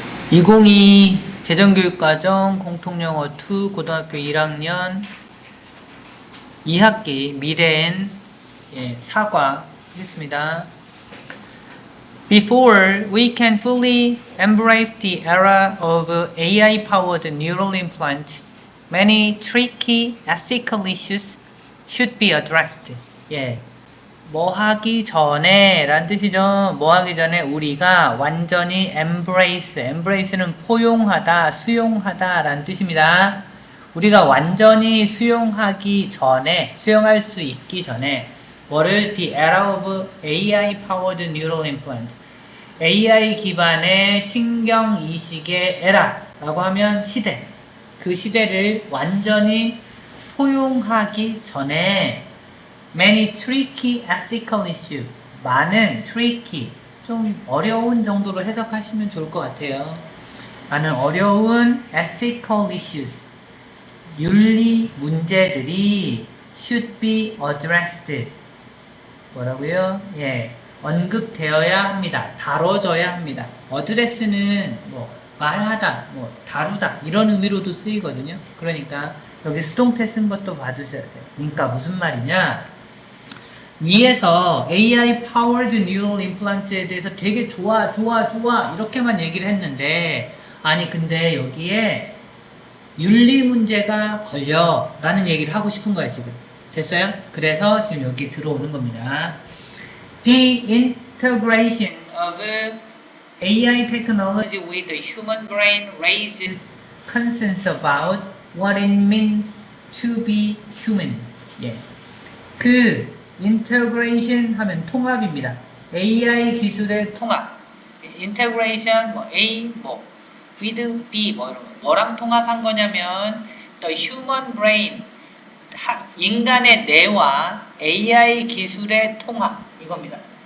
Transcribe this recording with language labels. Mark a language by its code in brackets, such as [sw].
[ko] 2022 개정교육과정 공통영어 2 고등학교 1학년 2학기 미래엔 사과 하겠습니다. [en] Before we can fully embrace the era of AI-powered neural implant, many tricky ethical issues should be addressed. [ko] 뭐 하기 전에 라는 뜻이죠. 뭐 하기 전에 우리가 완전히 embrace는 포용하다, 수용하다 라는 뜻입니다. 우리가 완전히 수용하기 전에, 수용할 수 있기 전에 뭐를 [en] the era of AI-powered neural implant, [ko] AI 기반의 신경이식의 에라라고 하면 시대, 그 시대를 완전히 포용하기 전에 [en] many tricky ethical issues, [ko] 많은 tricky, 좀 어려운 정도로 해석하시면 좋을 것 같아요. 많은 어려운 [en] ethical issues, [ko] 윤리 문제들이 [en] should be addressed. [ko] 뭐라고요? 언급되어야 합니다. 다뤄져야 합니다. address는 말하다, 다루다 이런 의미로도 쓰이거든요. 그러니까 여기 수동태 쓴 것도 봐주셔야 돼요. 그러니까 무슨 말이냐? 위에서 [en] AI powered neural implant [ko] 에 대해서 되게 좋아 이렇게만 얘기를 했는데, 아니 근데 여기에 윤리 문제가 걸려 라는 얘기를 하고 싶은 거예요. 지금 됐어요? 그래서 지금 여기 들어오는 겁니다. [en] The integration of AI technology with the human brain raises concerns about what it means to be human. [ko] 그 인테그레이션 하면 통합입니다. AI 기술의 통합. 인테그레이션 A with B 이런 거. 뭐랑 통합한 거냐면 [en] the human brain, [ko] 인간의 뇌와 AI 기술의 통합 이겁니다.